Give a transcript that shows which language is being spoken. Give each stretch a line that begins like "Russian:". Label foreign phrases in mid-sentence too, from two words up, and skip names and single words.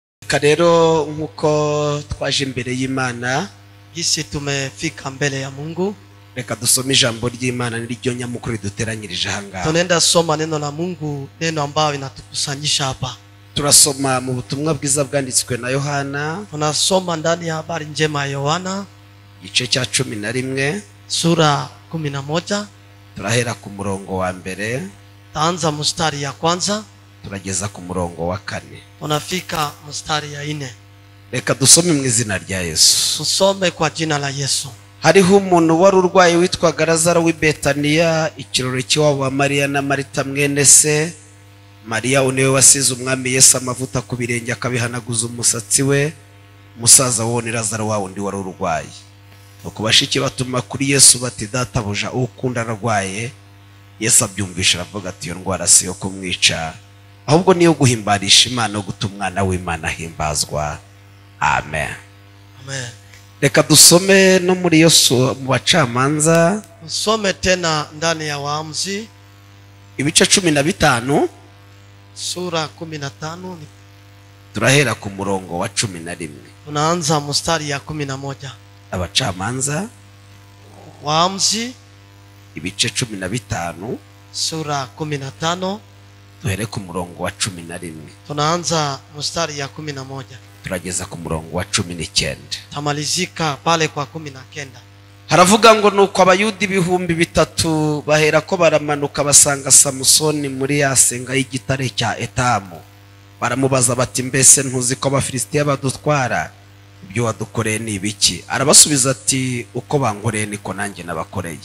Kinyarwanda: reka rero nkuko twaje imbere y'Imana
Swahili: Gisi tumefika mbele ya Mungu.
Kinyarwanda: Reka dusome ijambo ry'Imana n'iryo nyamukuru duteranyirije hanga.
Swahili: Tunaenda soma neno la Mungu, neno ambalo linatukusanyisha hapa.
Kinyarwanda: Turasoma mu butumwa bwiza bwanditswe na Yohana.
Swahili: Tunasoma ndani ya habari njema ya Yohana
Kinyarwanda: igice cya 11
Swahili: sura 11.
Kinyarwanda: Turahera ku murongo wa mbere.
Swahili: Taanza mstari ya kwanza.
Kinyarwanda: Turageza ku murongo wa 4.
Swahili: Unafika mstari ya 4.
Kinyarwanda: Reka dusome mu izina rya Yesu.
Swahili: Tusome kwa jina la Yesu.
Kinyarwanda: Hariho umuntu wari urwaye witwaga Lazaro w'i Betaniya, ikirori cy'iwabo wa Mariya na Marita mwene se. Mariya uniwe wasize umwami Yesu amavuta ku birenge akabihanaguza umusatsi we. Musaza wo ni Lazaro wa undi wari urwaye. Nuko bashiki batuma kuri Yesu bati, databuja ukunda arwaye. Yesu abyumvisha aravuga ati, iyo ndwara si yo kumwica, ahubwo niyo guhimbarisha Imana no gutuma umwana w'Imana himbazwa. Amen. Amen. Reka dusome no muri Yesu mu bacamanza.
Swahili: Usome tena ndani ya Waamuzi
Kinyarwanda: ibice 15
Swahili: sura 15.
Kinyarwanda: Turahera ku murongo wa 11.
Swahili: Tunaanza mstari ya 11.
Kinyarwanda: Abacamanza
Swahili: Waamuzi
Kinyarwanda: ibice 15
Swahili: sura 15.
Kinyarwanda: Tuhere ku murongo wa 11.
Swahili: Tunaanza mstari ya 11.
Kinyarwanda: Turageza ku murongo wa 19.
Swahili: Tamalizika pale kwa 19.
Kinyarwanda: Haravuga ngo nuko abayudi 3,000 bahera ko baramanuka basanga Samusoni muri yasenga y'igitare cya Etamu. Baramubaza bati, mbese ntuzi ko Abafilistiya badutwara? Ibyo wadukoreye ni ibiki? Arabasubiza ati, uko bankoreye niko nanjye nabakoreye.